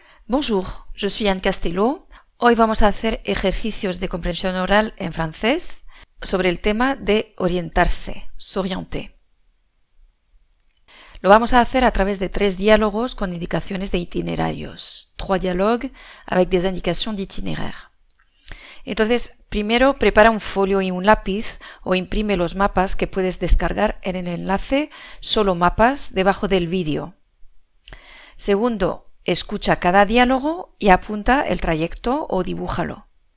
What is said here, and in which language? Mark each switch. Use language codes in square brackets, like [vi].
[fr] Bonjour, je suis Anne Castelló. [es] Hoy vamos a hacer ejercicios de comprensión oral en francés sobre el tema de orientarse, s'orienter. Lo vamos a hacer a través de 3 diálogos con indicaciones de itinerarios. [fr] 3 dialogues avec des indications d'itinéraire. [es] Entonces, primero prepara un folio y un lápiz o imprime los mapas que puedes descargar en el enlace Solo mapas debajo del vídeo. Segundo, escucha cada diálogo y apunta el trayecto o dibújalo.